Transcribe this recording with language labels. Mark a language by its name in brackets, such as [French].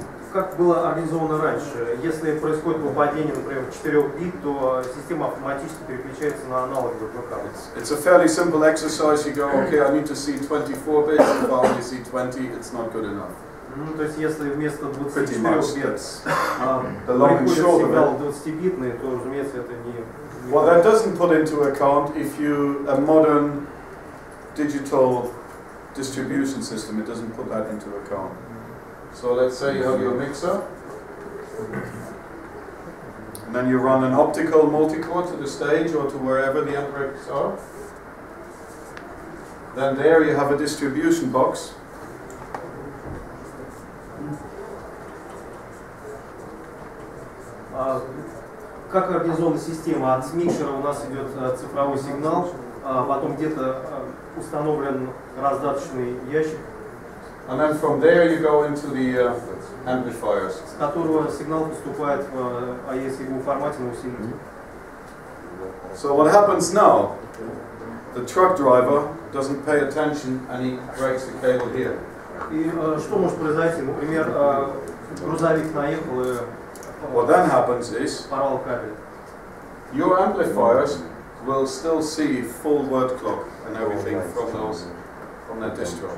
[Russian] Как было организовано раньше, если происходит выпадение, например, 4 бит, то система автоматически переключается на аналоговый бэкап. [English] It's a fairly simple exercise. You go, okay, I need to see 24 bits. If I only see 20, it's not good enough. [Russian] Ну, то есть, если вместо 24 бит приходит сигнал 20-битный, то, разумеется, это не... [English] Well, that doesn't put into account if a modern digital distribution system, it doesn't put that into account. So let's say you have your mixer, and then you run an optical multi-core to the stage or to wherever the amps are. Then there you have a distribution box. [Russian] Как организована система? От микшера у нас идет цифровой сигнал, потом где-то установлен раздаточный ящик. [English] And then from there you go into the amplifiers. [Russian] С которого сигнал поступает в AES формате на усилитель. [English] So what happens now? The truck driver doesn't pay attention and he breaks the cable here. [Russian] И что может произойти? Например, грузовик наехал и [English] What then happens is [Russian] порвал кабель. [English] your amplifiers will still see full word clock and everything from that distro.